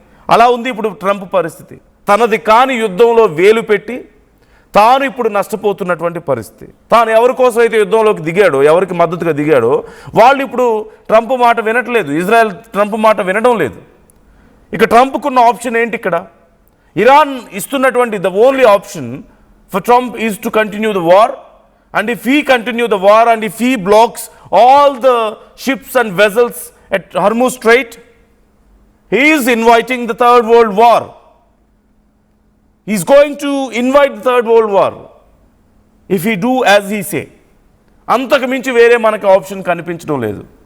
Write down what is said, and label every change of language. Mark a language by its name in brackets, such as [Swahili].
[Telugu] అలా ఉంది ఇప్పుడు ట్రంప్ పరిస్థితి. తనది కాని యుద్ధంలో వేలు పెట్టి తాను ఇప్పుడు నష్టపోతున్నటువంటి పరిస్థితి. తాను ఎవరి కోసం అయితే యుద్ధంలోకి దిగాడో, ఎవరికి మద్దతుగా దిగాడో, వాళ్ళు ఇప్పుడు ట్రంప్ మాట వినట్లేదు. ఇజ్రాయెల్ ట్రంప్ మాట వినడం లేదు. ఇక ట్రంప్కున్న ఆప్షన్ ఏంటి ఇక్కడ? ఇరాన్ ఇస్తున్నటువంటి [English] The only option for Trump is to continue the war. And if he continue the war and if he blocks all the ships and vessels at Hormuz Strait, he is inviting the Third World War. He is going to invite the Third World War if he do as he say. [Telugu] అంతకు మించి వేరే మనకి option కనిపించడం లేదు.